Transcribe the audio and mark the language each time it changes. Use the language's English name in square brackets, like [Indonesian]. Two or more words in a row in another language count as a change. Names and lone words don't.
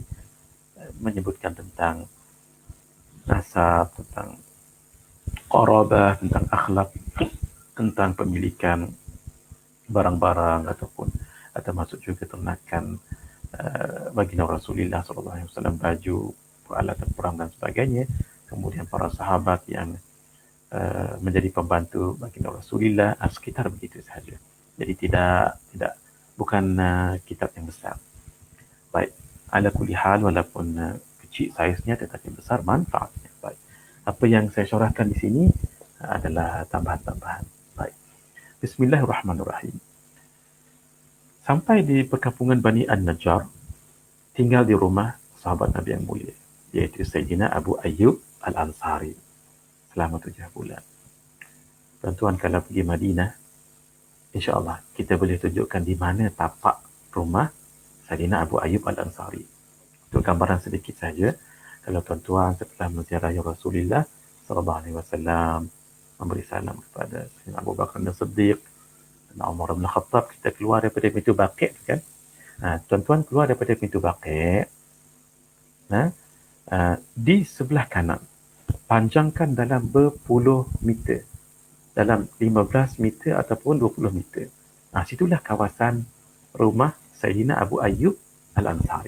[Malay] Menyebutkan tentang nasab, tentang qarabah, tentang akhlak, tentang pemilikan barang-barang ataupun termasuk juga ternakan baginda Rasulullah SAW, baju, peralatan perang dan sebagainya. Kemudian para sahabat yang menjadi pembantu baginda Rasulullah, sekitar begitu sahaja. Jadi bukan kitab yang besar. Baik, [Arabic] على كل حال, [Malay] walaupun kecil saiznya tetapi besar manfaatnya. Baik. Apa yang saya syarahkan di sini adalah tambahan-tambahan. Baik. Bismillahirrahmanirrahim. Sampai di perkampungan Bani An-Najjar, tinggal di rumah sahabat Nabi yang mulia, yaitu Sayyidina Abu Ayyub Al-Ansari selama 7 bulan. Tuan-tuan kalau pergi Madinah, insya-Allah kita boleh tunjukkan di mana tapak rumah Sayyidina Abu Ayyub Al-Ansari. Untuk gambaran sedikit saja, kalau tuan-tuan setelah menziarahi Rasulullah [Arabic] صلى الله عليه وسلم, [Malay] memberi salam kepada Sayyidina Abu Bakar As-Siddiq dan Umar bin Khattab, kita keluar daripada pintu Baqi' kan? Tuan-tuan keluar daripada pintu Baqi', di sebelah kanan, panjangkan dalam berpuluh meter, dalam 15 meter ataupun 20 meter. Situlah kawasan rumah Sayyidina Abu Ayyub Al-Ansari.